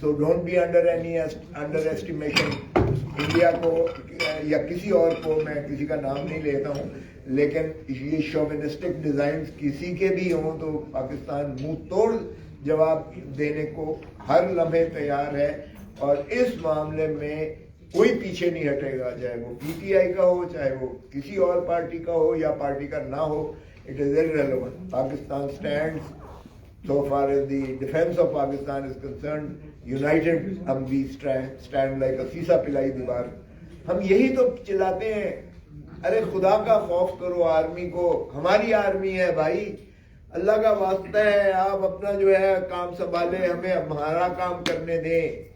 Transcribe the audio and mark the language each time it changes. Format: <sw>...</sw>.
<en>so don't be underestimation</en> <ur>India کو یا کسی اور کو, میں کسی کا نام نہیں لیتا ہوں, لیکن یہ شوونسٹک ڈیزائنز کسی کے بھی ہوں تو پاکستان منہ توڑ جواب دینے کو ہر لمحے تیار ہے. اور اس معاملے میں کوئی پیچھے نہیں ہٹے گا, چاہے وہ پی ٹی آئی کا ہو, چاہے وہ کسی اور پارٹی کا ہو یا پارٹی کا نہ ہو.</ur> <en>It is irrelevant. Pakistan stands so far as the defense of Pakistan is concerned united.</en> <ur>ہم بھی</ur> <en>stand like a</en> <ur>سیسا پلائی دیوار. ہم یہی تو چلاتے ہیں, ارے خدا کا خوف کرو آرمی کو, ہماری آرمی ہے بھائی, اللہ کا واسطہ ہے آپ اپنا جو ہے کام سنبھالیں, ہمیں ہمارا کام کرنے دیں.</ur>